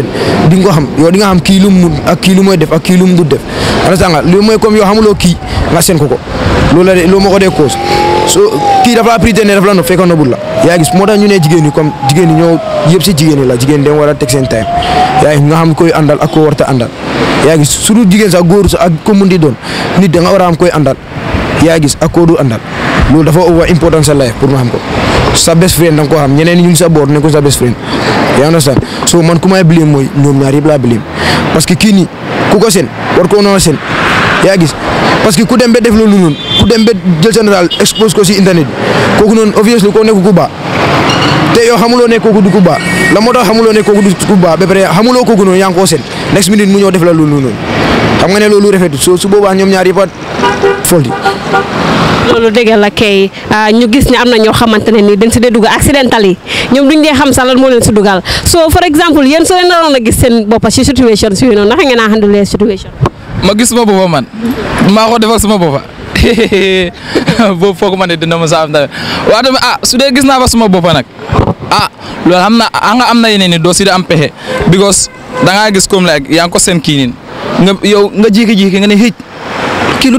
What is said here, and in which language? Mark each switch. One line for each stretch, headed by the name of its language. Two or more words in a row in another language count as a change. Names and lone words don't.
Wolof: di nga ko xam yow di nga xam kii lu mu mun ak kii lu mooy def ak kii lu mu du def understand nga loolu mooy comme yow xamuloo kii nga seen ko loolu ma ko dee cause so kii dafa la pretender dafa la nopp fekk nobul la yaa gis moo tax ñu ne jigéen ñi comme jigéen ñi ñoo yëpp si jigéen ñi la jigéen dem war a teg seen time yaa ngi nga xam koy àndal ak koo warta àndal yaa gis su dul jigéen sax góor sax ak ko mun di doon nit da nga war a am koy àndal yaa gis ak koo du àndal loolu dafa
English: over important
Wolof: sa life pour ma xam ko sa
English: best friend
Wolof: da nga koo xam ñeneen ñu ngi sa boor ne ko sa
English: best friend
Wolof: yaa understand so man ku may blame mooy ñoom ñaar yëpp laa blame
French: parce que
Wolof: kii nii ku ko seen war koo noonu seen yaa gis
French: parce que
Wolof: ku dem ba def loolu noonu ku dem ba jël sa nataal expose ko si internet bi kooku noonu obviously koo nekk ku baax te yow xamuloo ne kooku du ku baax la moo tax xamuloo ne kooku du ku baax ba pare xamuloo kooku noonu yaa ngi koo seen
English: next minute
Wolof: mu ñëw def la loolu noonu xam nga ne loolu rafetul so su boobaa ñoom ñaar yëpp a folti loolu dëgg la kay ñu gis ne am na ñoo xamante ne nii dañ si dee dugg accidental yi ñoom duñ dee xam sax lan moo leen si dugal so for exemple yéen soo leen naroon a gis seen boppa si situation si noonu naka ngeen a
English: handle situation.
Wolof: ma gis suma boppa man maa ko defal suma boppa boobu foog ma ne dina ma saa am tamit waaye tamit su dee gis naa fa suma boppa nag loolu xam na am na yeneen ni doo si da am pexe because da ngaa gis comme like yaa ngi ko seen kii niin nga jékki-jékki nga ne xëj kii lu